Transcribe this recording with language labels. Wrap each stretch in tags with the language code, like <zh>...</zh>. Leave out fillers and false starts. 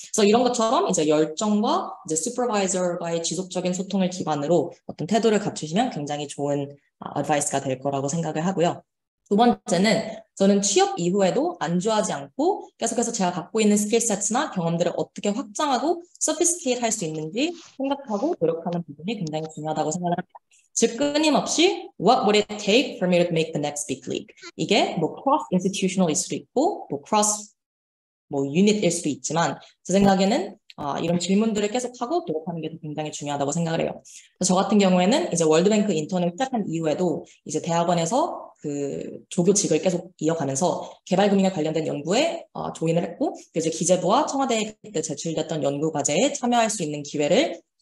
<ko>그래서 이런 것처럼 이제 열정과 이제 슈퍼바이저와의 지속적인 소통을 기반으로 어떤 태도를 갖추시면 굉장히 좋은 어드바이스가 될 거라고 생각을 하고요. 두 번째는 저는 취업 이후에도 안주하지 않고 계속해서 제가 갖고 있는 스킬셋이나 경험들을 어떻게 확장하고 서피스케이트 할 수 있는지 생각하고 노력하는 부분이 굉장히 중요하다고 생각을 합니다. 즉 끊임없이</ko> <en>What would it take for me to make the next big leap?</en> <ko>이게 cross institutional일 수도 있고 cross unit일 수도 있지만 제 생각에는 이런 질문들을 계속하고 노력하는 게 굉장히 중요하다고 생각을 해요. 그래서 저 같은 경우에는 이제 월드뱅크 인턴을 시작한 이후에도 이제 대학원에서 그 조교직을 계속 이어가면서 개발금융에 관련된 연구에 조인을 했고 이제 기재부와 청와대에 그때 제출됐던 연구 과제에 참여할 수 있는 기회를</ko>